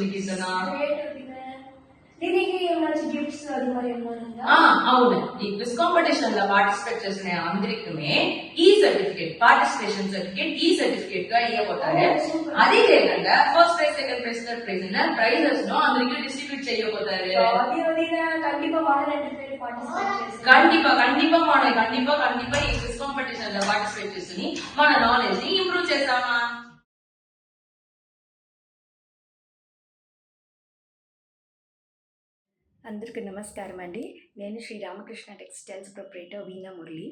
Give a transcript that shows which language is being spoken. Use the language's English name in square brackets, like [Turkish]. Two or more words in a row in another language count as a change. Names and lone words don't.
[Telugu] నీకు ఇట్లా అవును, ఈ [English] quiz competition [Telugu] లో పార్టిసిపేట్ చేసిన అందరికీ ఈ [English] certificate participation certificate [Telugu] ఈ సర్టిఫికేట్ గా ఇవ్వబోతారు. అది లేకుండా [English] first prize second prize third prize prizes [Telugu] ను అందరికీ డిస్ట్రిబ్యూట్ చేయబోతారు. [Tamil] கண்டிப்பா மாணவி கண்டிப்பா [Telugu] ఈ [English] quiz competition [Telugu] లో పార్టిసిపేట్ చేసి మన నాలెడ్జ్ ని ఇంప్రూవ్ చేద్దామా. అందరికీ నమస్కారం అండి. నేను శ్రీ రామకృష్ణ టెక్స్టైల్స్ ప్రొప్రైటర్ వీణా మురళి.